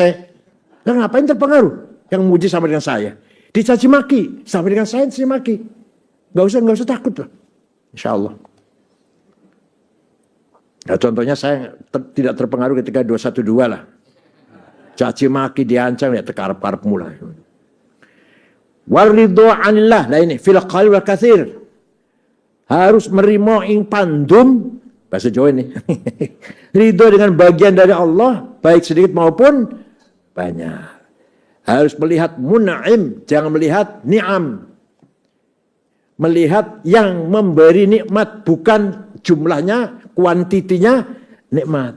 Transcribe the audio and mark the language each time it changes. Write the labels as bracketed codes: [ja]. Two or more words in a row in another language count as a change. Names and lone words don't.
[id] Nah, ngapain terpengaruh? Yang memuji sama dengan saya. Dicaci maki, sama dengan saya dicaci maki. Nggak usah takut lah. Insya Allah. Nah, contohnya saya tidak terpengaruh ketika 212 lah. Caci maki, diancam, ya tekarap-karap mulai. [ar] Waridho anillah, [id] nah ini [ar] fil qalil wal katsir. [jv] Harus merimo ing pandum, [id] bahasa Jawa ini. Ridho dengan bagian dari Allah, baik sedikit maupun banyak. Harus melihat mun'im, jangan melihat ni'am. Melihat yang memberi nikmat, bukan jumlahnya, kuantitinya, nikmat.